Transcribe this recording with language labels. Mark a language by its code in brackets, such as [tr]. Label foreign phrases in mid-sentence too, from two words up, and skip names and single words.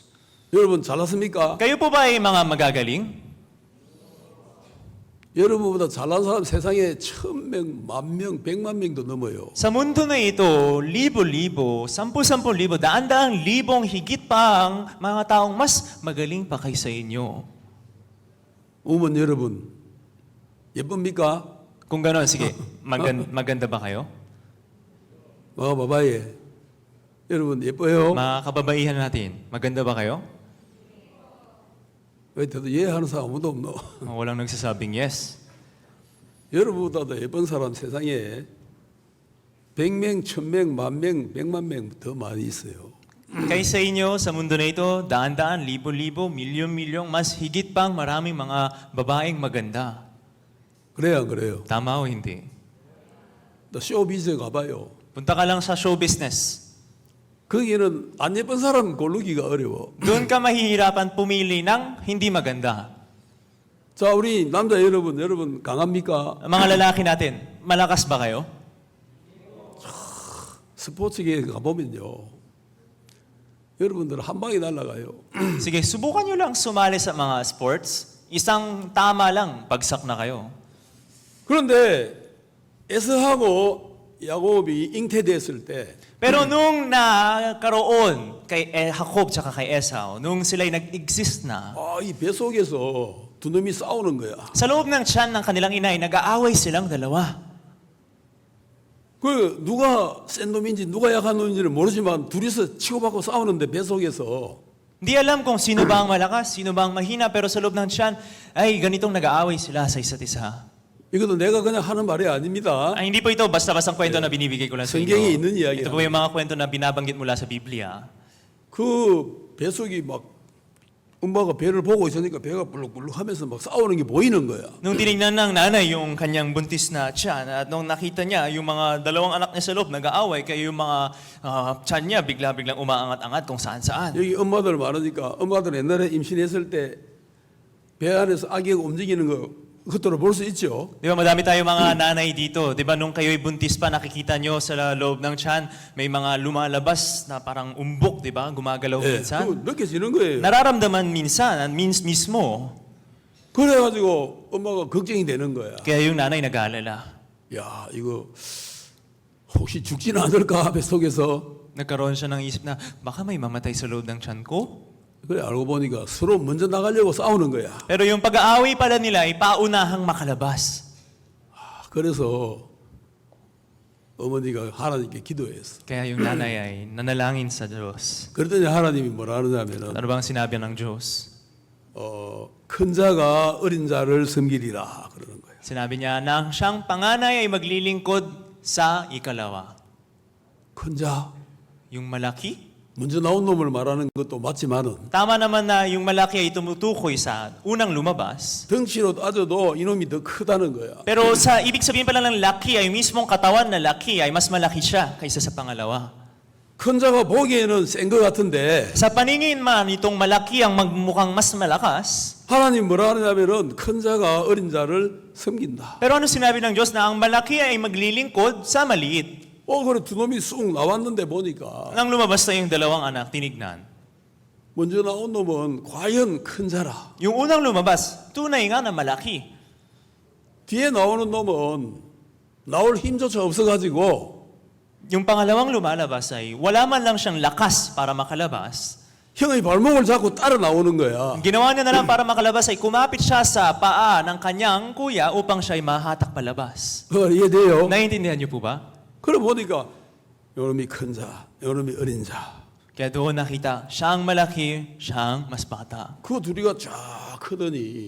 [ko] 여러분 잘났습니까? [tl] Kayo po ba ay mga magagaling? [ko] 여러분보다 잘난 사람 세상에 1,000명, 10,000명, 1,000,000명도 넘어요. [tl] Sa mundo na ito, libo-libo, 10,000,000, daan-daang libong higit pa ang mga taong mas magaling pa kaysa inyo. [ko] 우먼 여러분 예쁩니까? [tl] Kung gano'n, sige, maganda ba kayo? mga babae [ko] 여러분 예뻐요? [tl] Mga kababaihan natin, maganda ba kayo? [ko] 왜 대도 예하는 사람 아무도 없노? [tl] Walang nagsasabing yes. [ko] 여러분보다도 예쁜 사람 세상에 100명, 1,000명, 10,000명, 100,000명 더 많이 있어요. [tl] Kaysa inyo, sa mundo na ito, daan-daan, libo-libo, milyon-milyong, mas higit pang maraming mga babaeng maganda. [ko] 그래야 안 그래요? [tl] Tama o hindi? [ko] 또 쇼비즈에 가봐요. [tl] Punta ka lang sa [en] show business. [ko] 거기는 안 예쁜 사람 고르기가 어려워. [tl] Doon ka mahihirapan pumili ng hindi maganda. [ko] 자, 우리 남자 여러분 강합니까? [tl] Mga lalaki natin, malakas ba kayo? [ko] 스포츠계에 가보면요. 여러분들 한 방에 날아가요. [tl] Sige, subukan nyo lang sumali sa mga sports. Isang tama lang, bagsak na kayo. [ko] 그런데 에서하고 야곱이 잉태됐을 때 [tl] Pero nung nakaroon kay Jacob tsaka kay Esau, nung sila'y nag-exist na, [ko] 이 뱃속에서 두 놈이 싸우는 거야. [tl] sa loob ng tiyan ng kanilang inay, nag-aaway silang dalawa. [ko] 그 누가 센 놈인지 누가 약한 놈인지를 모르지만 둘이서 치고받고 싸우는데 뱃속에서 [tl] Hindi alam kung sino ba ang malakas, sino ba ang mahina, pero sa loob ng tiyan, ay ganitong nag-aaway sila sa isa't isa. [ko] 이것도 내가 그냥 하는 말이 아닙니다. [tl] Ay, hindi po ito basta-bastang kwento na binibigay ko lang sa [ko] 성경에 [tl] inyo. [ko] 있는 이야기야. [tl] Ito po yung mga kwento na binabanggit mula sa Biblia. [ko] 그 뱃속이 막 엄마가 배를 보고 있으니까 배가 불룩불룩 하면서 막 싸우는 게 보이는 거야. [tl] Nung tinignan ng nanay yung kanyang buntis na tiyan at nung nakita niya yung mga dalawang anak niya sa loob nag-aaway kaya yung mga tiyan niya bigla-biglang umaangat-angat kung saan-saan. [ko] 여기 엄마들 많으니까 엄마들 옛날에 임신했을 때 배 안에서 아기가 움직이는 거 그것들을 볼 수 있죠. [tl] Di ba madami tayo mga nanay dito. Di ba nung kayo'y buntis pa nakikita nyo sa loob ng tiyan may mga lumalabas na parang umbok, di ba? Gumagalaw [ko] 예, [tl] minsan. [ko] 그거 느껴지는 거예요. [tl] Nararamdaman minsan, mismo. [ko] 그래가지고 엄마가 걱정이 되는 거야. [tl] Kaya yung nanay nag-aalala. [ko] 야, 이거 혹시 죽지는 않을까 뱃속에서. [tl] Nagkaroon siya ng isip na baka may mamatay sa loob ng tiyan ko. [ko] 그래 알고 보니까 서로 먼저 나가려고 싸우는 거야. [tl] Pero yung pag-aaway pala nila ay paunahang makalabas. [ko] 그래서 어머니가 하나님께 기도했어. [tl] Kaya yung nanay ay nanalangin sa Diyos. [ko] 그랬더니 하나님이 뭐라 하느냐면은 [tl] Ano bang sinabi ng Diyos? [ko] 큰 자가 어린 자를 섬기리라 그러는 거예요. [tl] Sinabi niya na siyang panganay ay maglilingkod sa ikalawa. [ko] 큰 자, [tl] Yung malaki? [ko] 먼저 나온 놈을 말하는 것도 맞지만은 [tl] Tama naman na yung malaki ay tumutukoy sa unang lumabas. [ko] 덩치로 따져도 이놈이 더 크다는 거야. [tl] Pero sa ibig sabihin pala ng laki ay mismong katawan na laki ay mas malaki siya kaysa sa pangalawa. [ko] 큰 자가 보기에는 센 것 같은데 [tl] Sa paningin man itong malaki ang magmukhang mas malakas. [ko] 하나님 뭐라 하느냐면은 큰 자가 어린 자를 섬긴다. [tl] Pero ano sinabi ng Diyos na ang malaki ay maglilingkod sa maliit? [ko] 그래 두 놈이 쑥 나왔는데 보니까 [tl] Nang lumabas na yung dalawang anak, tinignan. [ko] 먼저 나온 놈은 과연 큰 자라. [tl] Yung unang lumabas, tunay nga na malaki. [ko] 뒤에 나오는 놈은 나올 힘조차 없어가지고 [tl] Yung pangalawang lumalabas ay wala man lang siyang lakas para makalabas. [ko] 형의 발목을 잡고 따라 나오는 거야. [tl] Ang ginawa niya na lang para makalabas ay kumapit siya sa paa ng kanyang kuya upang siya ay mahatak palabas. [ko] 이해돼요? [tl] Naiintindihan niyo po ba? [ko] 그래 보니까 요놈이 큰 자, 요놈이 어린 자. [tl] Kaya doon nakita, siya ang malaki, siya ang mas bata. [ko] 그 둘이가 쫙 크더니